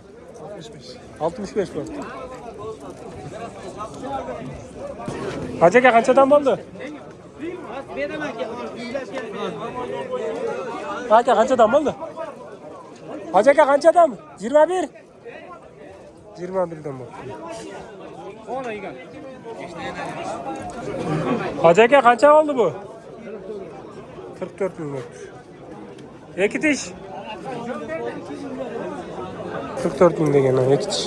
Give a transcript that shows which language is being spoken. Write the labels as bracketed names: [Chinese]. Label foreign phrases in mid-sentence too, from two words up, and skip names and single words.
[Uzbek] 65 bo'ldi. Aka qanchadan bo'ldi? Aka qanchadan bo'ldi? Aka qanchadan? 21. [Turkish] 21'den bak. Ona iyi gel. Hacı aka kaça oldu bu? 44 bin bak. İki diş. 44 bin de gene iki diş.